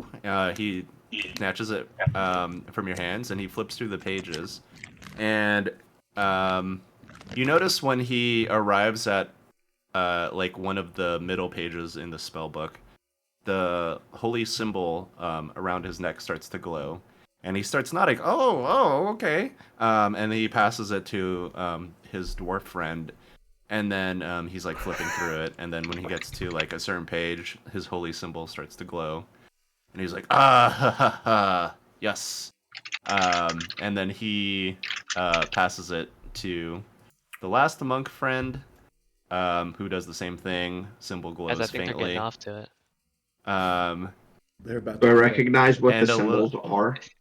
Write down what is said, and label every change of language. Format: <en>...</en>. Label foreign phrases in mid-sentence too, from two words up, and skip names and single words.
<en>He snatches it from your hands and he flips through the pages, and you notice when he arrives at like one of the middle pages in the spell book, the holy symbol around his neck starts to glow, and he starts nodding. Oh, okay. And he passes it to his dwarf friend, and then he's like flipping through it, and then when he gets to like a certain page, his holy symbol starts to glow, and he's like, ah, ha, ha, ha, yes. And then he passes it to the last monk friend, who does the same thing. Symbol glows As I think they're faintly. getting off to it. They're about Do I to recognize what And the a symbols little-</en>